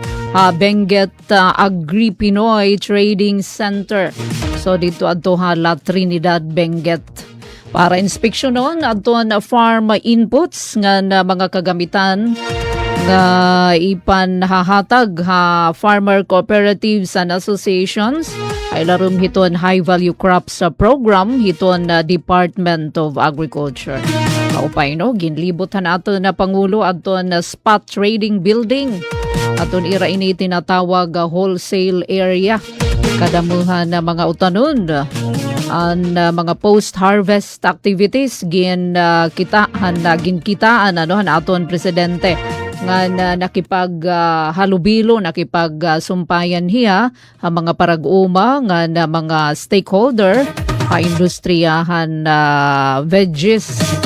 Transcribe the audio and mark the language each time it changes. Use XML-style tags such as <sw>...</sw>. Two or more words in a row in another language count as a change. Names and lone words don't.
<war>Benguet Agri-Pinoy Trading Center. So dito ato La Trinidad, Benguet. Para inspeksyonon ato na</war> <en>farm inputs</en> <war>nga na mga kagamitan nga ipanhahatag</war> <en>farmer cooperatives and associations</en> <war>ay larum hiton</war> <en>high value crops program</en> <war>hiton Department of Agriculture. Kaupay no ginlibutan ato na Pangulo aton</war> <en>spot trading building</en> <war>aton ira ini tinatawag</war> <en>wholesale area</en> <war>kadamuhan na mga utanon ang mga</war> <en>post-harvest activities</en> <war>ginkitaan aton presidente nga nakipaghalubilo, nakipagsumpayan hiya ang mga parag-uma nga na mga stakeholder industriyahan veggies.</war>